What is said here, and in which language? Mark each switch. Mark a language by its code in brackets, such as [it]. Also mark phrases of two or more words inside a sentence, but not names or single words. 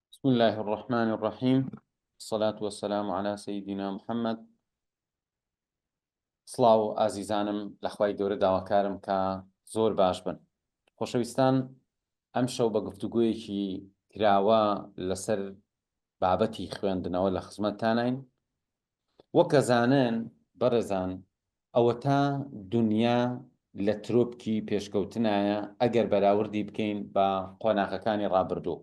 [ar] بسم الله الرحمن الرحيم. الصلاة والسلام على سيدنا محمد. [ckb] سڵاو ئازیزانم لەخوای گەورە داواکارم کە زۆر باش بن. خۆشەویستان، ئەم شەو بە گفتوگویەکی کراوە لەسەر بابەتی خوێندنەوە لە خزمەتتانین. وەک ئەزانن بەڕێزان، ئەوە تا دنیا لە ترۆپکی پێشکەوتنایە ئەگەر بەراوردی بکەین بە قۆناغەکانی ڕابردوو.